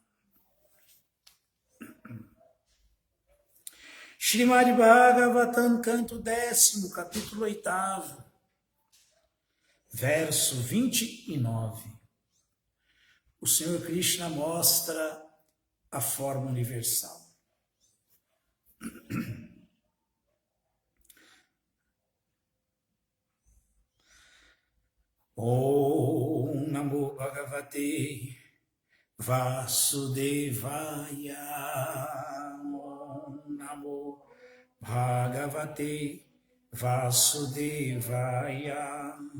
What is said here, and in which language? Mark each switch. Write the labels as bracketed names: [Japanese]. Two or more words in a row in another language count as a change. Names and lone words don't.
[Portuguese] Srimad Bhagavatam, canto 10º, capítulo 8º, verso 29. O Senhor Krishna mostra a forma universal. [Sanskrit] Om Namo Bhagavate Vasudevaya. Om Namo Bhagavate Vasudevaya.